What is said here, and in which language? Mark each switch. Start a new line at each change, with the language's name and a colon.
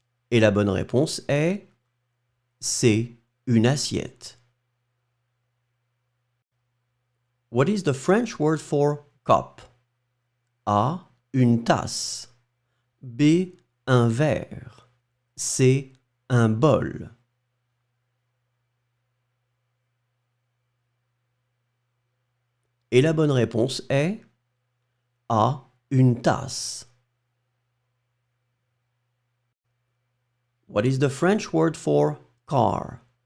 French: Et la bonne réponse est C. Une assiette.
English: What is the French word for cup?
French: A. Une tasse. B. Un verre. C. Un bol. Et la bonne réponse est A. Une tasse.
English: What is the French word for car?